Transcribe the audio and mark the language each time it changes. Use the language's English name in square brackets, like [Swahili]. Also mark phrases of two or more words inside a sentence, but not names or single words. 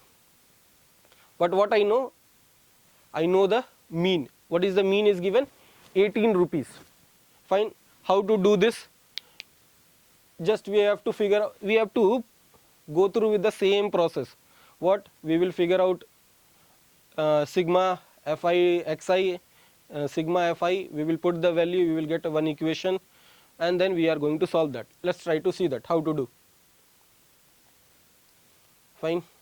[English] But what I know the mean. What is the mean is given? 18 rupees. Fine. How to do this? Just we have to go through with the same process. What? We will figure out sigma fi xi, sigma fi, we will put the value, we will get one equation, and then we are going to solve that. Let's try to see that, how to do. Fine.